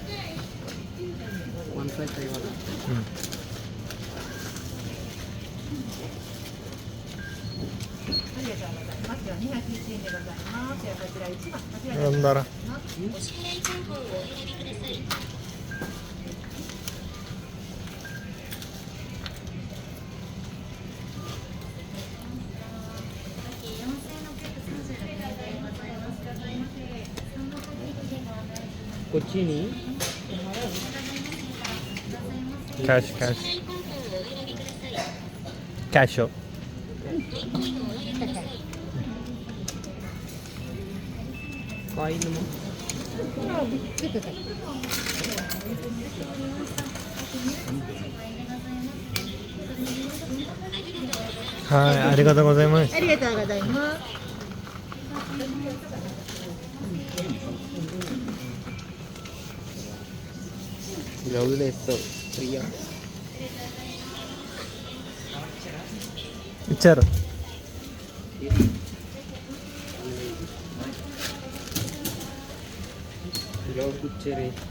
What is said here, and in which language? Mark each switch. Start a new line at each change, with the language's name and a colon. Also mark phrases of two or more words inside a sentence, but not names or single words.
Telugu: 1 プレートఇవ్వాలి.
Japanese: ありがとうございます。では201円でございます。ではこちら1番。こちらでなんだらお支払い情報をお選びください。 కొచ్చిని
Telugu: క్యాష్ కాయిన్
Japanese: ありがとうございます. ありがとうございます。
Telugu: గ్లౌజులు వేస్తావు ఫ్రీయా? ఇచ్చారు. గ్లౌజ్ ఇచ్చారు.